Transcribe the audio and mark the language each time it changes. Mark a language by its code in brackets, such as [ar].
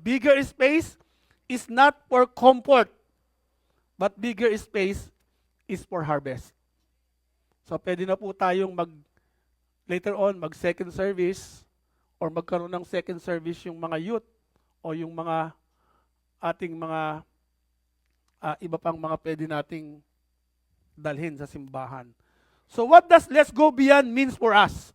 [en] Bigger space is not for comfort, but bigger space is for harvest. [tl] So pwede na po tayong later on mag-second service or magkaroon ng second service yung mga youth o yung mga ating mga iba pang mga pwede nating dalhin sa simbahan. [en] So what does let's go beyond means for us?